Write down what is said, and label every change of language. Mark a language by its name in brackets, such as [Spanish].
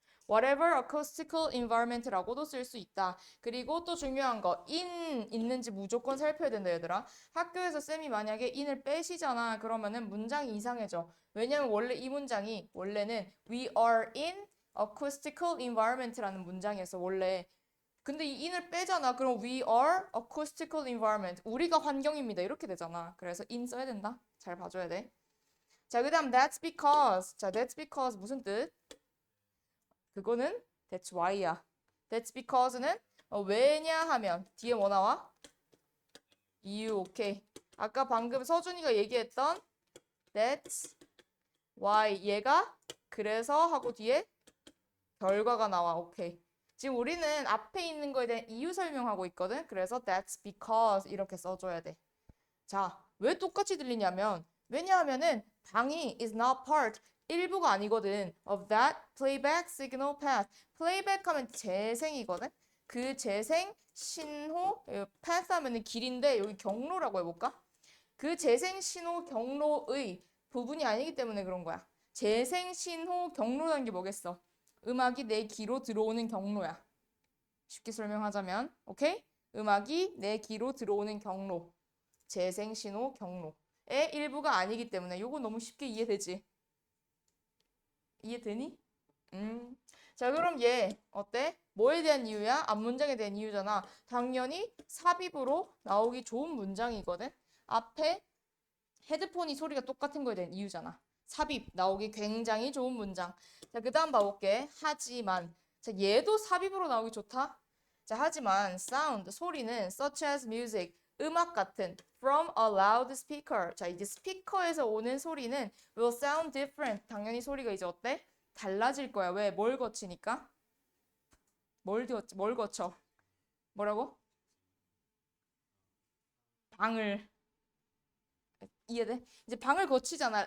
[English] whatever acoustical environment [Korean] 라고도 쓸 수 있다. 그리고 또 중요한 거 in 있는지 무조건 살펴야 된다, 얘들아. 학교에서 쌤이 만약에 in을 빼시잖아. 그러면은 문장이 이상해져. 왜냐면 원래 이 문장이 원래는 [English] we are in acoustical environment [Korean] 라는 문장이었어, 원래. 근데 이 in을 빼잖아. 그럼 [English] we are acoustical environment. [Korean] 우리가 환경입니다. 이렇게 되잖아. 그래서 in 써야 된다. 잘 봐줘야 돼. 자, 그 다음 that's because. 자, that's because 무슨 뜻? 그거는 that's why야. that's because는 왜냐하면 뒤에 뭐 나와? 이유. 오케이. 아까 방금 서준이가 얘기했던 that's why 얘가 그래서 하고 뒤에 결과가 나와. 오케이. 지금 우리는 앞에 있는 거에 대한 이유 설명하고 있거든. 그래서 that's because 이렇게 써줘야 돼. 자, 왜 똑같이 들리냐면 왜냐하면은 방이 [English] is not part [Korean] 일부가 아니거든. [English] of that playback signal path. [Korean] playback 하면 재생이거든. 그 재생 신호 path 하면은 길인데 여기 경로라고 해볼까? 그 재생 신호 경로의 부분이 아니기 때문에 그런 거야. 재생 신호 경로라는 게 뭐겠어? 음악이 내 귀로 들어오는 경로야. 쉽게 설명하자면, 오케이? 음악이 내 귀로 들어오는 경로. 재생 신호 경로의 일부가 아니기 때문에 이거 너무 쉽게 이해되지? 이해되니? 자, 그럼 얘 어때? 뭐에 대한 이유야? 앞문장에 대한 이유잖아. 당연히 삽입으로 나오기 좋은 문장이거든. 앞에 헤드폰이 소리가 똑같은 거에 대한 이유잖아. 삽입 나오기 굉장히 좋은 문장. 자, 그 다음 봐볼게. 하지만. 자, 얘도 삽입으로 나오기 좋다. 자, 하지만 sound 소리는 [English] such as music [Korean] 음악 같은 [English] from a loud speaker. [Korean] 자, 이제 스피커에서 오는 소리는 [English] will sound different. [Korean] 당연히 소리가 이제 어때? 달라질 거야. 왜? 뭘 거치니까? 뭘 거쳐? 뭐라고? 방을. 이해돼? 이제 방을 거치잖아.